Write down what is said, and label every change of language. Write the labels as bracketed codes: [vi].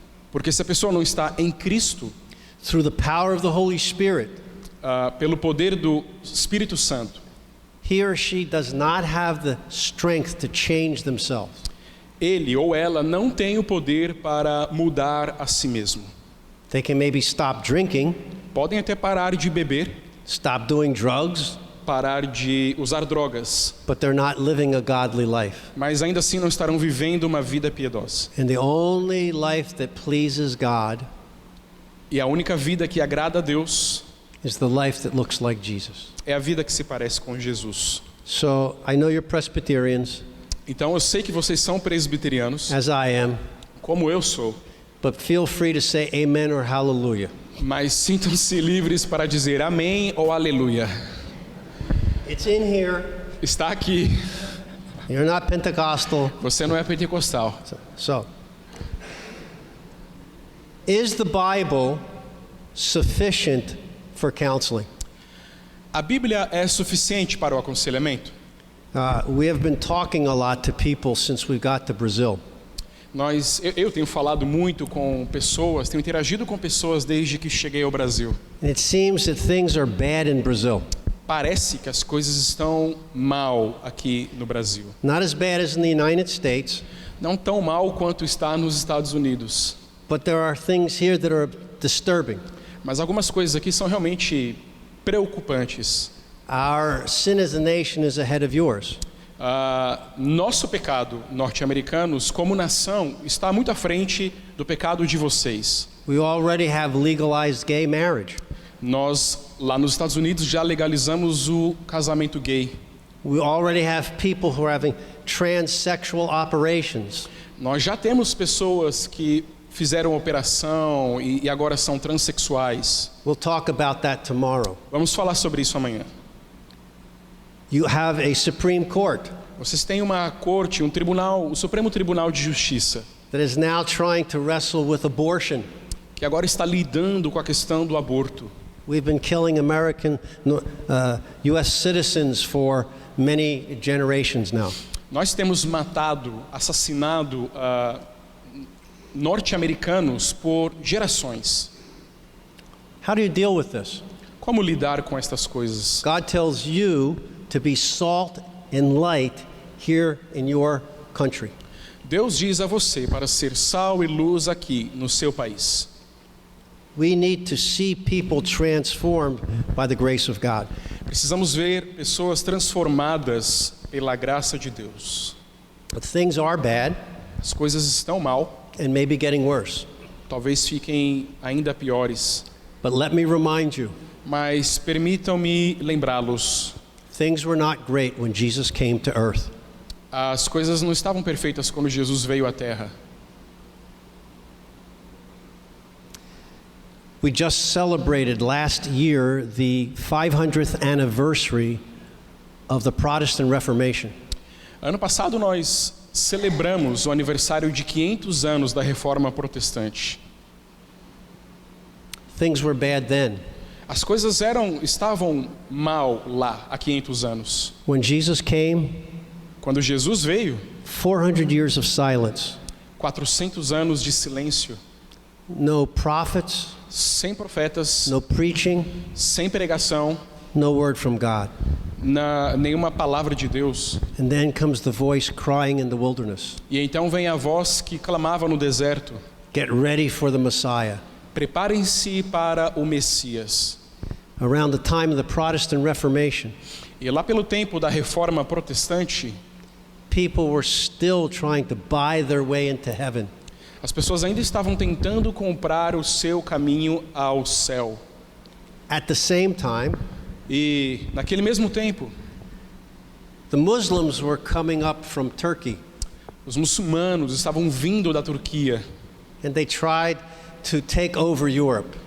[pt] Porque se a pessoa não está em Cristo, [en] through the power of the Holy Spirit, [pt] pelo poder do Espírito Santo, [en] he or she does not have the strength to change themselves. [pt] ele ou ela não tem o poder para mudar a si mesmo. [en] They can maybe stop drinking, [pt] Podem até parar de beber, [en] stop doing drugs, [pt] parar de usar drogas, [en] but they're not living a godly life. [pt] mas ainda assim não estarão vivendo uma vida piedosa. [en] And the only life that pleases God [pt] E a única vida que agrada a Deus [en] is the life that looks like Jesus. [pt] é a vida que se parece com Jesus. [en] So I know you're Presbyterians, [pt] Então eu sei que vocês são presbiterianos, [en] as I am, [pt] como eu sou, [en] but feel free to say amen or hallelujah. [pt] mas sintam-se livres para dizer amém ou aleluia. [en] It's in here. [pt] Está aqui. [en] You're not Pentecostal. [pt] Você não é pentecostal. [en] So, is the Bible sufficient for counseling? [pt] A Bíblia é suficiente para o aconselhamento? [en] We have been talking a lot to people since we got to Brazil. [pt] Eu tenho falado muito com pessoas, tenho interagido com pessoas desde que cheguei ao Brasil. [en] And it seems that things are bad in Brazil. [pt] Parece que as coisas estão mal aqui no Brasil. [en] Not as bad as in the United States, [pt] Não tão mal quanto está nos Estados Unidos. [en] but there are things here that are disturbing. [pt] Mas algumas coisas aqui são realmente preocupantes. [en] Our sin as a nation is ahead of yours. [pt] Nosso pecado, norte-americanos, como nação, está muito à frente do pecado de vocês. [en] We already have legalized gay marriage. [pt] Nós, lá nos Estados Unidos, já legalizamos o casamento gay. [en] We already have people who are having transsexual operations. [pt] Nós já temos pessoas que fizeram operação e agora são transexuais. [en] We'll talk about that tomorrow. [pt] Vamos falar sobre isso amanhã. [en] You have a Supreme Court [pt] Vocês têm uma corte, um tribunal, o Supremo Tribunal de Justiça, [en] that is now trying to wrestle with abortion. [pt] que agora está lidando com a questão do aborto. [en] We've been killing American, U.S. citizens for many generations now. [pt] Nós temos matado, assassinado norte-americanos por gerações. [en] How do you deal with this? [pt] Como lidar com estas coisas? [en] God tells you to be salt and light here in your country. [pt] Deus diz a você para ser sal e luz aqui no seu país. [en] We need to see people transformed by the grace of God. [pt] Precisamos ver pessoas transformadas pela graça de Deus. [en] But things are bad. [pt] As coisas estão mal. [en] and maybe getting worse. [pt] talvez fiquem ainda piores. [en] But let me remind you, [pt] Mas permitam-me lembrá-los. [en] things were not great when Jesus came to earth. [pt] As coisas não estavam perfeitas quando Jesus veio à Terra. [en] We just celebrated last year the 500th anniversary of the Protestant Reformation. [pt] Ano passado nós celebramos o aniversário de 500 anos da Reforma Protestante. [en] Things were bad then. [pt] As coisas estavam mal lá há 500 anos. [en] When Jesus came, [pt] Quando Jesus veio, [en] 400 years of silence. [pt] 400 anos de silêncio, [en] No prophets, [pt] sem profetas, [en] no preaching, [pt] sem pregação, [en] no word from God. [pt] nenhuma palavra de Deus. [en] And then comes the voice crying in the wilderness, [pt] E então vem a voz que clamava no deserto: [en] get ready for the Messiah. [pt] preparem-se para o Messias. [en] Around the time of the Protestant Reformation, [pt] E lá pelo tempo da Reforma Protestante, [en] people were still trying to buy their way into heaven. [pt] as pessoas ainda estavam tentando comprar o seu caminho ao céu. [en] At the same time, [pt] E naquele mesmo tempo, [en] the Muslims were coming up from Turkey, [pt] os muçulmanos estavam vindo da Turquia [en] and they tried to take over Europe,